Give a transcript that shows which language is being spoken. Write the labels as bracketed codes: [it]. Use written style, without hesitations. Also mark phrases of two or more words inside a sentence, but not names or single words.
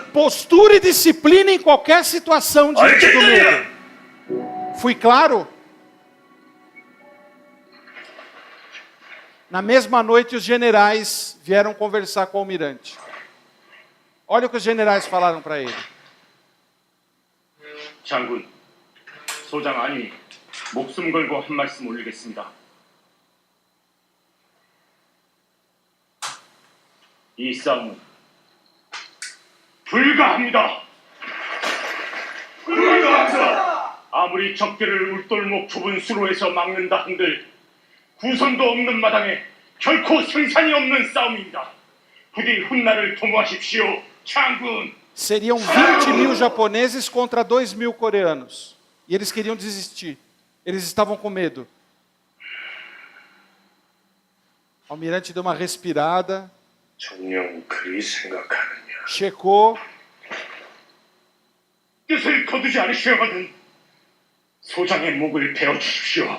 [pt] Postura e disciplina em qualquer situação diante do medo. Fui claro? Na mesma noite, os generais vieram conversar com o almirante. Olha o que os generais falaram para ele. [ko] 장군, 소장 아니 목숨 걸고 한 말씀 올리겠습니다. 이 싸움은 불가합니다. 불가합니다. 아무리 적들을 울돌목 좁은 수로에서 막는다 한들 구선도 없는 마당에 결코 생산이 없는 싸움입니다. 부디 훗날을 도모하십시오, 장군. [pt] Seriam 20.000 japoneses contra 2.000 coreanos. E eles queriam desistir. Eles estavam com medo. O almirante deu uma respirada. [ko] 정녕 그리 생각하느냐? [pt] Checou. [ko] 뜻을 거두지 않으시어거든 소장의 목을 베어 주십시오.